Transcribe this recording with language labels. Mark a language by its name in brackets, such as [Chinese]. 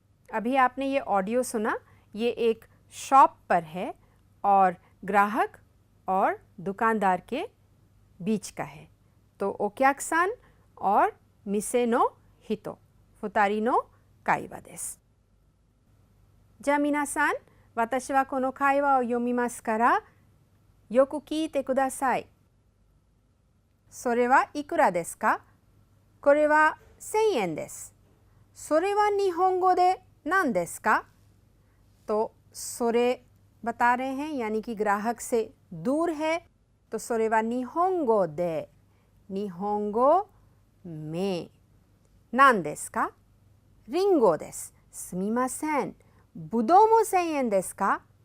[Hindi] अभी आपने ये ऑडियो सुना, ये एक शॉप पर है और ग्राहक और दुकानदार के बीच का है। [Japanese] तो ओक्याकसान और मिसे नो हितो, फुतारी नो काइवा देसु। じゃあ皆さん、私はこの会話を読みますから、よく聞いてください。それはいくらですか？これは1000円です。それは日本語で何ですか? [Hindi] तो सोरे बता रहे हैं, यानी कि ग्राहक से दूर है, तो [Japanese] सोरे वा निहोंगो दे, [Hindi] निहोंगो में, [Japanese] नान देसु का? रिंगो देसु। सुमिमासेन, बुदो मो 1000円ですか?